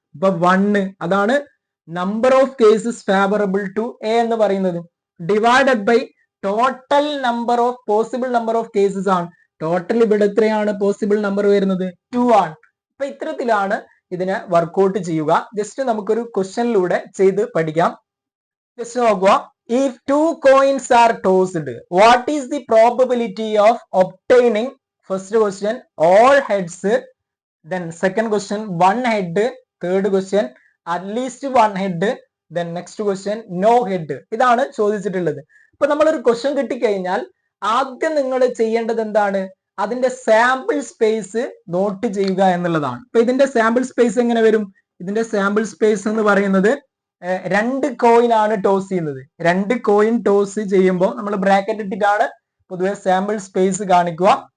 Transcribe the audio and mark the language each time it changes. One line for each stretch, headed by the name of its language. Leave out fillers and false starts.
Malayalam: അപ്പൊ 1 അതാണ്
English: number of cases favourable to a
Malayalam: എന്ന് പറയുന്നത്.
English: Divided by total number of possible number of cases ആണ്.
Malayalam: ടോട്ടൽ ഇവിടെ എത്രയാണ് പോസിബിൾ നമ്പർ വരുന്നത്? 2 ആണ്. അപ്പൊ ഇത്തരത്തിലാണ് ഇതിനെ വർക്ക്ഔട്ട് ചെയ്യുക. ജസ്റ്റ് നമുക്കൊരു ക്വസ്റ്റ്യനിലൂടെ ചെയ്ത് പഠിക്കാം. ജസ്റ്റ് നോക്കുക.
English: If two coins are tossed, what is the probability of obtaining? First question all heads, then second question one head, third question at least one head, then next question no head.
Malayalam: ഇതാണ് ചോദിച്ചിട്ടുള്ളത്. ഇപ്പൊ നമ്മളൊരു question കിട്ടിക്കഴിഞ്ഞാൽ ആദ്യം നിങ്ങൾ ചെയ്യേണ്ടത് എന്താണ്? അതിന്റെ സാമ്പിൾ സ്പേസ് നോട്ട് ചെയ്യുക എന്നുള്ളതാണ്. ഇപ്പൊ ഇതിന്റെ സാമ്പിൾ സ്പേസ് എങ്ങനെ വരും? ഇതിന്റെ സാമ്പിൾ സ്പേസ് എന്ന് പറയുന്നത് രണ്ട് കോയിൻ ആണ് ടോസ് ചെയ്യുന്നത്. രണ്ട് കോയിൻ ടോസ് ചെയ്യുമ്പോൾ നമ്മൾ ബ്രാക്കറ്റ് ഇട്ടിട്ടാണ് പൊതുവെ സാമ്പിൾ സ്പേസ് കാണിക്കുക.